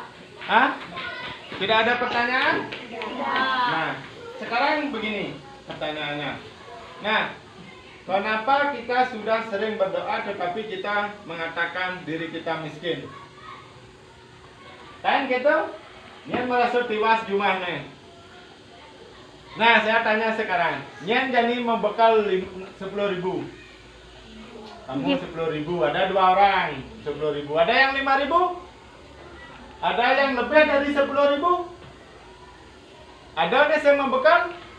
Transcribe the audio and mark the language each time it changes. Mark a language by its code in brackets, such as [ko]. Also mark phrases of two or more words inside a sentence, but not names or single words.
[id] Hah? Tidak ada pertanyaan? Tidak. Nah, sekarang begini pertanyaannya. Nah, kenapa kita sudah sering berdoa tetapi kita mengatakan diri kita miskin? Kan gitu? [ban] Nyen merasa tiwas jumah nih. [id] Nah, saya tanya sekarang. Nyen jadi membekal 10.000. Kamu 10.000, ada 2 orang 10.000. Ada yang 5.000? Ada yang lebih dari 10.000? Ada nih saya membekal?